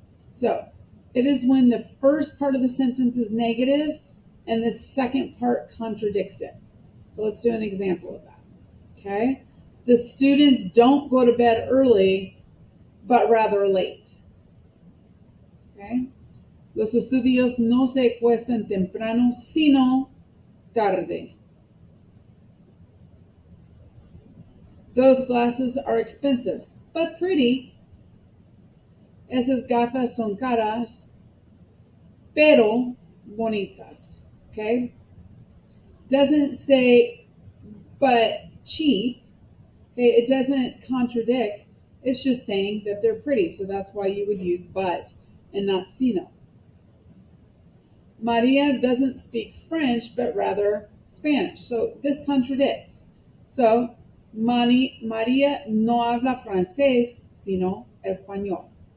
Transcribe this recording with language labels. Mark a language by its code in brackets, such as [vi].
[en] So, it is when the first part of the sentence is negative and the second part contradicts it. So let's do an example of that. Okay? The students don't go to bed early, but rather late. Okay? [es] Los estudios no se acuestan temprano, sino tarde. [en] Those glasses are expensive, but pretty. [es] Esas gafas son caras, pero bonitas. Okay? [en] Doesn't say but cheap. Okay? It doesn't contradict. It's just saying that they're pretty. So that's why you would use but and not sino. Maria doesn't speak French, but rather Spanish. So this contradicts. [es] So María no habla francés, sino español.